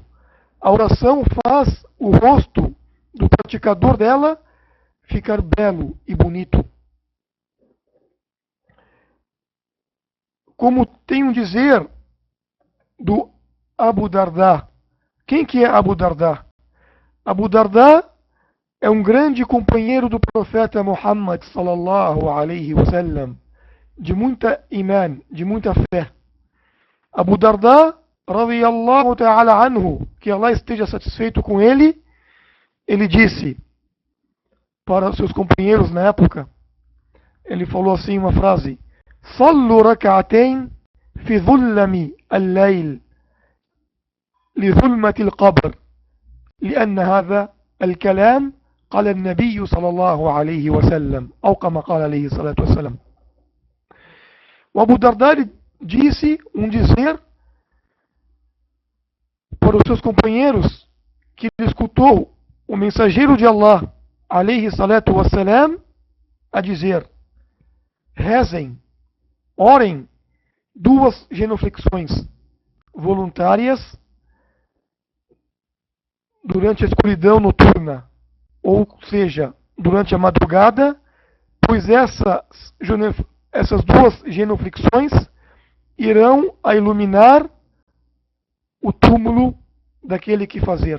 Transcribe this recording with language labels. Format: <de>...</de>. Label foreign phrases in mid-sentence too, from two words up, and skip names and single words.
<pt>A oração faz o rosto do praticador dela ficar belo e bonito. Como tem um dizer do Abu Darda. Quem que é Abu Darda? Abu Darda é um grande companheiro do profeta Muhammad</pt> <ar>صلى الله عليه وسلم,</ar> <pt>de muita iman, de muita fé. Abu Darda,</pt> <ar>رضي الله تعالى عنه,</ar> <pt>que Allah esteja satisfeito com ele, ele disse para seus companheiros na época, ele falou assim uma frase:</pt> <ar>صلوا ركعتين في ظلم الليل لظلمة القبر لأن هذا الكلام قال النبي صلى الله عليه وسلم أو كما قال عليه الصلاة والسلام.</ar> <pt>O Abu Darda disse dizer para os seus companheiros que ele escutou o mensageiro de Allah</pt> <ar>عليه الصلاة والسلام</ar> <pt>a dizer: rezem, orem 2 genuflexões voluntárias durante a escuridão noturna, ou seja, durante a madrugada, pois essas 2 genuflexões irão a iluminar o túmulo daquele que fazer.</pt>